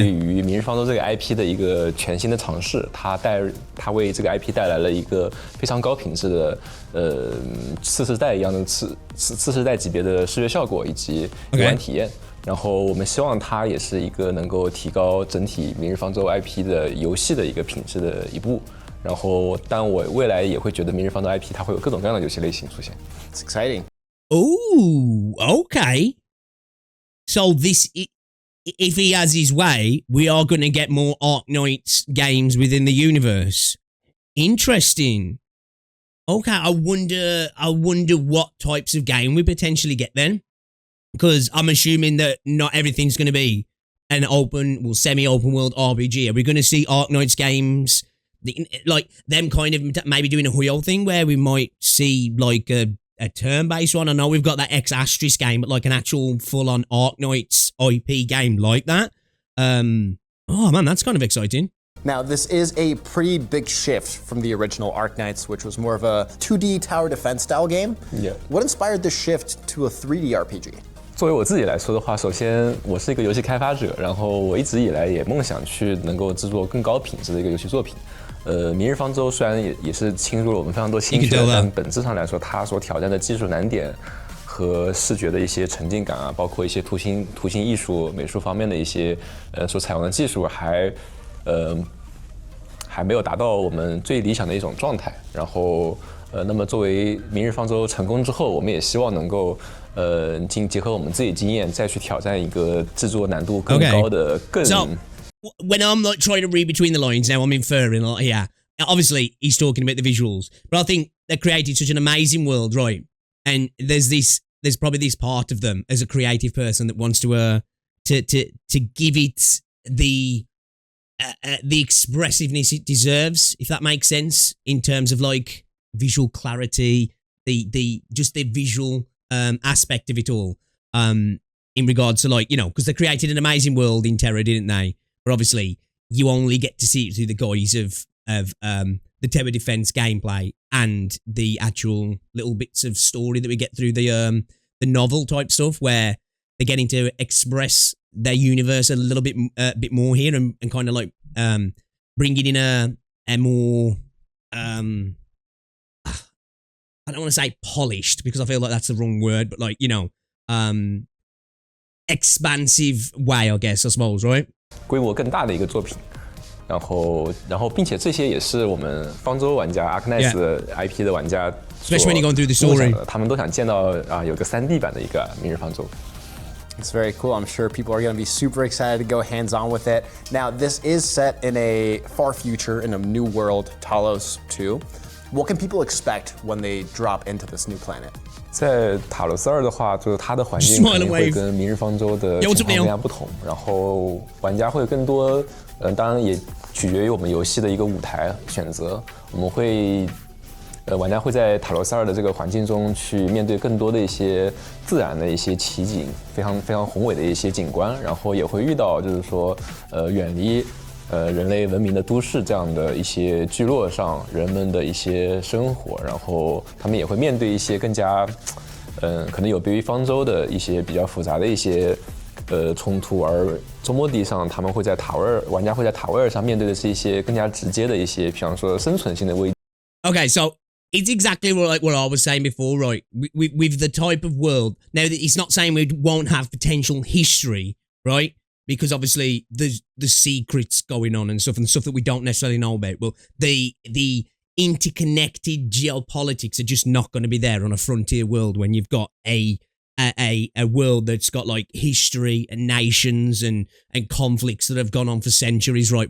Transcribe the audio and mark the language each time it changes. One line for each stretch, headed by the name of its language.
Chinese: 对于明日方舟这个 IP 的一个全新的尝试，它为这个 IP 带来了一个非常高品质的次世代一样的次世代级别的视觉效果以及游玩体验。然后我们希望它也是一个能够提高整体明日方舟 IP 的游戏的一个品质的一步。然后，但我未来也会觉得明日方舟 IP 它会有各种各样的游戏类型出现。
English: It's exciting. Oh, okay. So this, if he has his way, we are going to get more Arknights games within the universe. Interesting. Okay, I wonder what types of game we potentially get then, because I'm assuming that not everything's going to be an semi-open world RPG. Are we going to see Arknights games, like them kind of maybe doing a Huyo thing where we might see like a turn-based one? I know we've got that X-Astris game, but like an actual full-on Arknights IP game like that. Oh man, that's kind of exciting. Now, this is a pretty big shift from the original Arknights, which was more of a 2D tower defense style game. Yeah. What inspired this shift to a 3D RPG?
Chinese: 作为我自己来说的话，首先我是一个游戏开发者，然后我一直以来也梦想去能够制作更高品质的一个游戏作品。明日方舟虽然也是倾注了我们非常多心血，但本质上来说，它所挑战的技术难点和视觉的一些沉浸感啊，包括一些图形艺术、美术方面的一些所采用的技术还没有达到我们最理想的一种状态。然后那么作为明日方舟成功之后，我们也希望能够结合我们自己经验，再去挑战一个制作难度更高的
English: When I'm like trying to read between the lines now, I'm inferring like, yeah, obviously he's talking about the visuals, but I think they created such an amazing world, right? And there's probably this part of them as a creative person that wants to give it the expressiveness it deserves, if that makes sense, in terms of like visual clarity, the visual aspect of it all, in regards to like, you know, because they created an amazing world in Terra, didn't they? But obviously, you only get to see it through the guise of the Terra Defense gameplay and the actual little bits of story that we get through the novel type stuff, where they're getting to express their universe a little bit more here and kind of like bring it in a more I don't want to say polished because I feel like that's the wrong word, but like, you know, expansive way, I guess, I suppose, right?
Chinese: 规模更大的一个作品，然后并且这些也是我们方舟玩家 Arknights 的 IP 的玩家所梦想的，他们都想见到有个3D 版的一个明日方舟。
English: It's very cool. I'm sure people are going to be super excited to go hands-on with it. Now, this is set in a far future, in a new world, Talos-II. What can people expect when they drop into this new planet?
Chinese: 在塔罗斯2的话，就是它的环境肯定会跟明日方舟的情况更加不同，然后玩家会更多，当然也取决于我们游戏的一个舞台选择，我们会。玩家会在塔罗斯2的这个环境中去面对更多的一些自然的一些奇景，非常宏伟的一些景观，然后也会遇到就是说，远离人类文明的都市这样的一些聚落上人们的一些生活，然后他们也会面对一些更加，可能有别于方舟的一些比较复杂的一些冲突，而周末地上他们会在玩家会在塔位上面对的是一些更加直接的一些，比方说生存性的危机。
English: Okay, so it's exactly like what I was saying before, right? With the type of world. Now, it's not saying we won't have potential history, right? Because obviously there's the secrets going on and stuff that we don't necessarily know about. But the interconnected geopolitics are just not going to be there on a frontier world when you've got a world that's got like history and nations and conflicts that have gone on for centuries, right?